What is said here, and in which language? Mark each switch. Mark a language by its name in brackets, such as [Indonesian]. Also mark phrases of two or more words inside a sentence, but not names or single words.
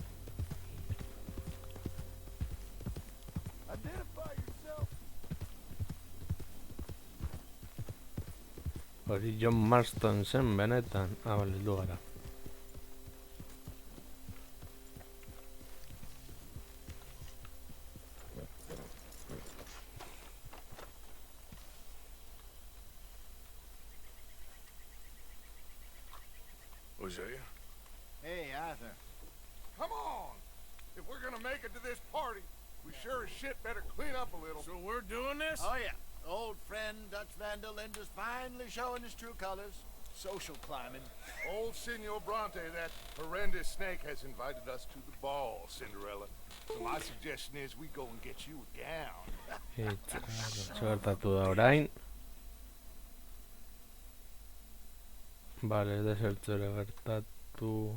[Basque] Hori John Marston zen benetan. Bale, heldu gara. [English] Hosea? Hey, Arthur. Come on! If we're gonna make it to this party, we sure as shit better clean up a little. So we're doing this? Oh, yeah. Old friend Dutch Van der Linde's finally showing his true colors. Social climbing. Old Senor Bronte, that horrendous snake, has invited us to the ball, Cinderella. So my suggestion is we go and get you a gown. [Basque] Eta gertatu da orain. Bale, desertzera gertatu.